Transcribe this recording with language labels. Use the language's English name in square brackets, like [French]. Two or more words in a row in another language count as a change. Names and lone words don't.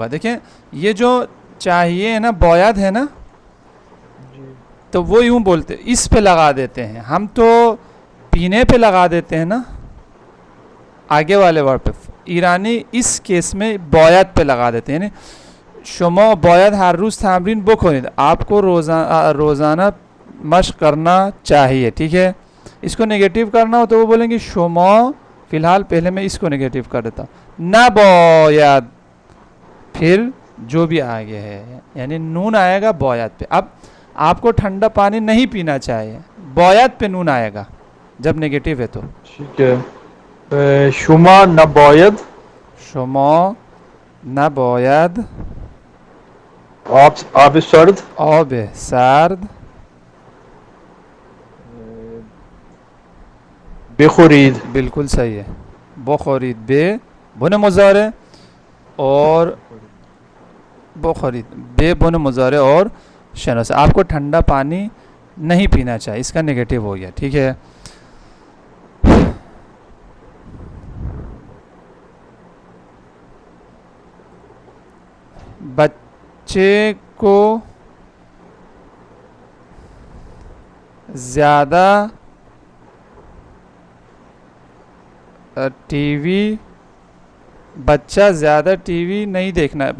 [Urdu] دیکھیں یہ جو چاہیے ہے نا، بوید ہے نا، تو وہ یوں بولتے اس پہ لگا دیتے ہیں ہم، تو پینے پہ لگا دیتے ہیں نا آگے والے ورڈ پہ. ایرانی اس کیس میں بوید پہ لگا دیتے ہیں. [Persian] یعنی شما باید ہر روز تمرین بکنید، [Urdu] آپ کو روزانہ مشق کرنا چاہیے. ٹھیک ہے. اس کو نیگیٹو کرنا ہو تو وہ بولیں گے شما. فی الحال پہلے میں اس کو نیگیٹو کر دیتا ہوں. نباید، پھر جو بھی آگے ہے، یعنی نون آئے گا باید پہ. اب آپ کو ٹھنڈا پانی نہیں پینا چاہیے، باید پہ نون آئے گا جب نیگیٹو ہے تو. ٹھیک ہے. [Persian] شما نباید، شما نباید آب سرد آب سرد بخورید. [Urdu] بالکل صحیح ہے. بخورید بے بن مضارع اور بخورید بے بن مضارع اور شنو سے. آپ کو ٹھنڈا پانی نہیں پینا چاہیے، اس کا نیگیٹو ہو گیا. ٹھیک ہے. بچے کو زیادہ ٹی وی، بچہ زیادہ ٹی وی نہیں دیکھنا ہے.